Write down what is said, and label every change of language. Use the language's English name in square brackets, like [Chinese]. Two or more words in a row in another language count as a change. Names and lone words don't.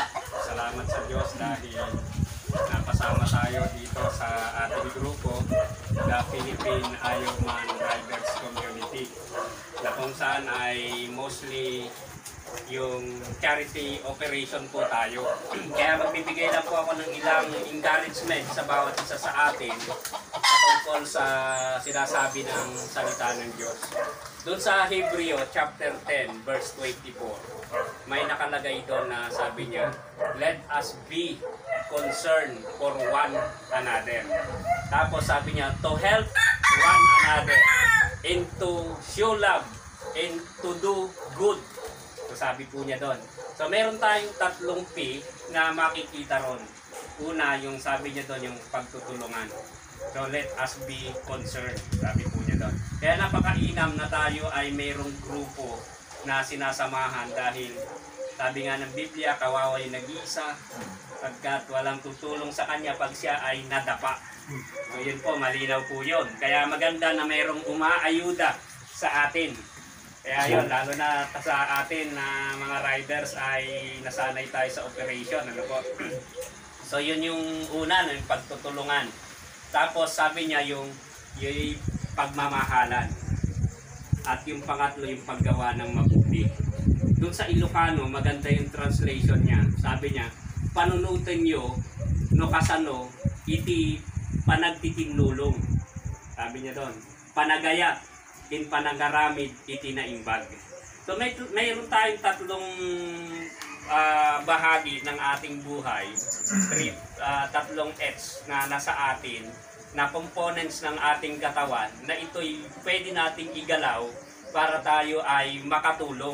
[Filipino] Salamat sa Diyos dahil napasama tayo dito sa ating grupo, the Philippine Ironman Riders Community, na kung saan ay mostly yung [English] charity operation [Filipino] po tayo. Kaya magbibigay lang po ako ng ilang encouragement sa bawat isa sa atin patungkol sa sinasabi ng salita ng Diyos. Doon sa Hebreo chapter 10 verse 24, may nakalagay doon na sabi niya, [English] let us be concerned for one another. [Filipino] Tapos sabi niya, [English] to help one another and to show love and to do good. [Filipino] So sabi po niya doon. So meron tayong tatlong P na makikita ron. Una, yung sabi niya doon, yung pagtutulungan. [English] So let us be concerned, [Filipino] sabi po niya doon. Kaya napakainam na tayo ay mayroong grupo na sinasamahan dahil sabi nga ng Biblia, kawawa yung nag-iisa pagkat walang tutulong sa kanya pag siya ay nadapa. So yun po, malinaw po yun. Kaya maganda na mayroong umaayuda sa atin. Kaya yun, lalo na sa atin na mga riders ay nasanay tayo sa operation. Ano po? So yun yung una, yung pagtutulungan. Tapos sabi niya yung pagmamahalan. At yung pangatlo yung paggawa ng mabuti. Doon sa Ilocano, maganda yung translation niya. Sabi niya, [Iloko] panunutin nyo, no kasano, iti panagtitinlulong. [Filipino] Sabi niya doon, [Iloko] panagayat, in panagaramid, iti naimbag. [Filipino] So mayroon tayong tatlong bahagi ng ating buhay, tatlong H na nasa atin na components ng ating katawan na ito'y pwede nating igalaw para tayo ay makatulong.